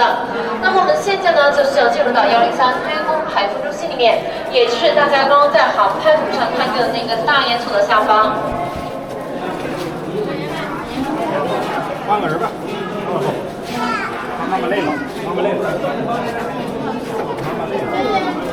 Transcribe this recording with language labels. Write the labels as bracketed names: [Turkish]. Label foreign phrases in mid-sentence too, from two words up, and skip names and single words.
[Chinese] 那麼我們現在呢就是要進入到103開工排風中心裡面，也就是大家剛剛在航拍圖上看見的那個大煙囱的下方。換個人吧，媽媽累了，媽媽累了，媽媽累了。